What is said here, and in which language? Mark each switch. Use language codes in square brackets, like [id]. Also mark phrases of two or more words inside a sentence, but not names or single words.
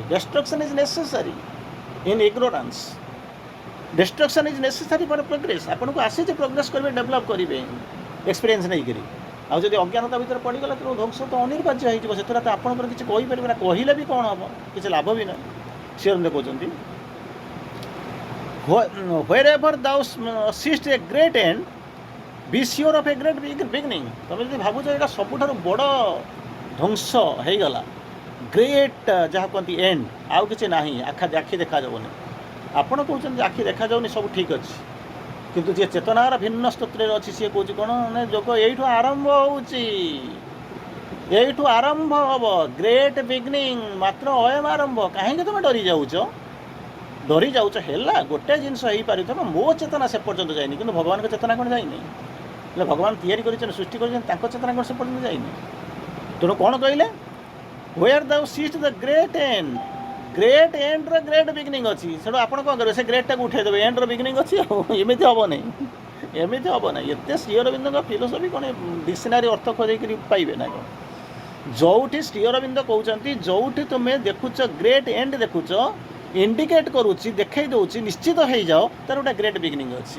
[en] destruction is necessary in ignorance, destruction is necessary for progress. [or] ଆପଣଙ୍କୁ ଆସିଛି ପ୍ରୋଗ୍ରେସ୍ କରିବେ, ଡେଭଲପ୍ କରିବେ ଏକ୍ସପିରିଏନ୍ସ ନେଇକରି। ଆଉ ଯଦି ଅଜ୍ଞାନତା ଭିତରେ ପଡ଼ିଗଲା ତେଣୁ ଧ୍ୱଂସ ତ ଅନିର୍ବାର୍ଯ୍ୟ ହେଇଯିବ, ସେଥିରେ ତ ଆପଣଙ୍କର କିଛି କହିପାରିବେ ନା, କହିଲେ ବି କ'ଣ ହେବ, କିଛି ଲାଭ ବି ନାହିଁ। ସିଏ କହୁଛନ୍ତି [en] wherever thou seest a great end, be sure of a great beginning। [or] ତୁମେ ଯଦି ଭାବୁଛ ଏଇଟା ସବୁଠାରୁ ବଡ଼ ଧ୍ୱଂସ ହେଇଗଲା, ଗ୍ରେଟ୍ ଯାହା କୁହନ୍ତି ଏଣ୍ଡ, ଆଉ କିଛି ନାହିଁ, ଆଖି ଦେଖାଯାବନି। ଆପଣ କହୁଛନ୍ତି ଆଖି ଦେଖାଯାଉନି, ସବୁ ଠିକ୍ ଅଛି, କିନ୍ତୁ ଯିଏ ଚେତନାର ଭିନ୍ନ ସ୍ତୋତ୍ରରେ ଅଛି ସିଏ କହୁଛି କ'ଣ ନା, ଯୋଗ ଏଇଠୁ ଆରମ୍ଭ ହେବ, [en] great beginning, [or] ମାତ୍ର ଅୟମ ଆରମ୍ଭ। କାହିଁକି ତୁମେ ଡରି ଯାଉଛ ହେଲା, ଗୋଟେ ଜିନିଷ ହେଇପାରିଥିବ, ମୋ ଚେତନା ସେ ପର୍ଯ୍ୟନ୍ତ ଯାଇନି, କିନ୍ତୁ ଭଗବାନଙ୍କ ଚେତନା କ'ଣ ଯାଇନି? ହେଲେ ଭଗବାନ ତିଆରି କରିଛନ୍ତି, ସୃଷ୍ଟି କରିଛନ୍ତି, ତାଙ୍କ ଚେତନା କ'ଣ ସେ ପର୍ଯ୍ୟନ୍ତ ଯାଇନି? ତେଣୁ କ'ଣ କହିଲେ, [en] where thou seest the great end, great end great beginning ଅଛି। [or] ସେଠୁ ଆପଣ କ'ଣ କରିବେ, ସେ ଗ୍ରେଟ୍ଟାକୁ ଉଠାଇଦେବେ, [en] end beginning [or] ଅଛି, ଆଉ ଏମିତି ହେବ ନାହିଁ। ଏତେ ଶ୍ରୀ ଅରବିନ୍ଦଙ୍କ ଫିଲୋସଫି କ'ଣ ଡିକ୍ସନାରୀ ଅର୍ଥ ଖୋଜେଇକରି ପାଇବେ ନା କ'ଣ? ଯେଉଁଠି ଶ୍ରୀ ଅରବିନ୍ଦ କହୁଛନ୍ତି, ଯେଉଁଠି ତୁମେ ଦେଖୁଛ [en] great end [or] ଦେଖୁଛ, ଇଣ୍ଡିକେଟ୍ କରୁଛି, ଦେଖାଇ ଦେଉଛି, ନିଶ୍ଚିତ ହେଇଯାଅ ତାର ଗୋଟେ [en] great beginning [or] ଅଛି।